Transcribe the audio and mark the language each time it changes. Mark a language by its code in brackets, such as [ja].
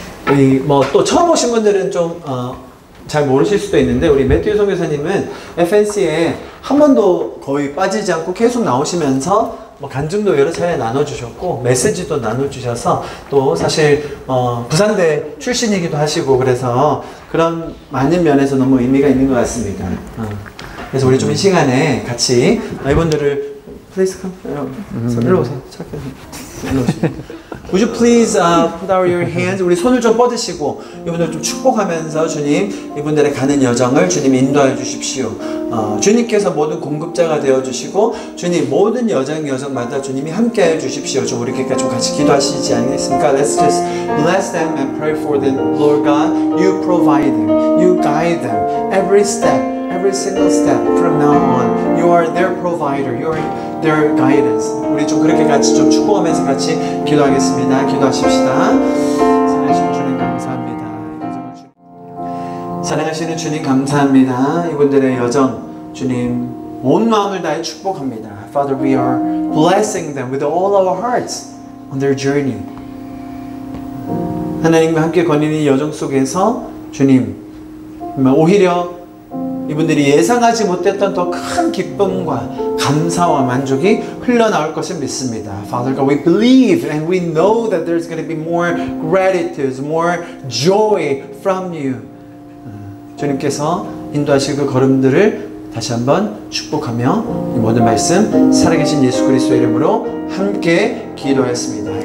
[ko] 우리 뭐 또 처음 오신 분들은 좀 잘 모르실 수도 있는데 우리 매튜 선교사님은 FNC에 한 번도 거의 빠지지 않고 계속 나오시면서 뭐 간증도 여러 차례 나눠주셨고 메시지도 나눠주셔서 또 사실 부산대 출신이기도 하시고 그래서 그런 많은 면에서 너무 의미가 있는 것 같습니다. 그래서 우리 좀 이 시간에 같이 이분들을 [en] please come [ko] 일로 오세요. 일로 오시고. [en] Would you please put out your hands? [ko] 우리 손을 좀 뻗으시고 이분들 좀 축복하면서 주님 이분들의 가는 여정을 주님 인도해 주십시오. 주님께서 모든 공급자가 되어 주시고 주님 모든 여정마다 주님이 함께해 주십시오. 좀 우리 좀 같이 기도하시지 않겠습니까? [en] Let's just bless them and pray for them. Lord God, you provide them, you guide them every step. Every single step from now on, you are their provider, you are their guidance. [ko] 우리 좀 그렇게 같이 좀 축복하면서 같이 기도하겠습니다. 기도하십시다. 사랑하시는 주님 감사합니다. 사랑하시는 주님 감사합니다. 이분들의 여정 주님 온 마음을 다해 축복합니다. [en] Father, we are blessing them with all our hearts on their journey. [ko] 하나님과 함께 거니는 이 여정 속에서 주님 오히려 이분들이 예상하지 못했던 더 큰 기쁨과 감사와 만족이 흘러나올 것을 믿습니다. [en] Father God, we believe and we know that there's going to be more gratitude, more joy from you. [ko] 주님께서 인도하실 그 걸음들을 다시 한번 축복하며 이 모든 말씀 살아계신 예수 그리스도의 이름으로 함께 기도했습니다.